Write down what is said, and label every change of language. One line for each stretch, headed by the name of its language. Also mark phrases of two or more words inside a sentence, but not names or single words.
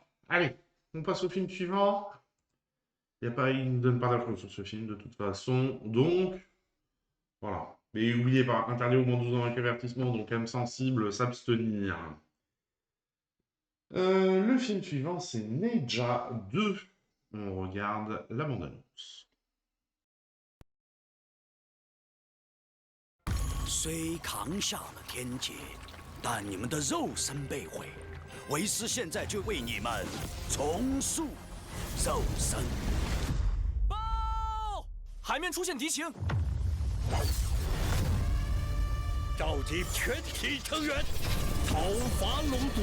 French: Allez, on passe au film suivant. Il ne me donne pas d'infos sur ce film de toute façon. Donc, voilà. Mais n'oubliez pas, interdit au moins 12 ans avec avertissement, donc âme sensible, s'abstenir. Le film suivant, c'est Neja 2. On regarde la bande-annonce.
Chinese: 虽扛下了天劫，但你们的肉身被毁，为师现在就为你们重塑肉身。报！海面出现敌情，召集全体成员，讨伐龙族。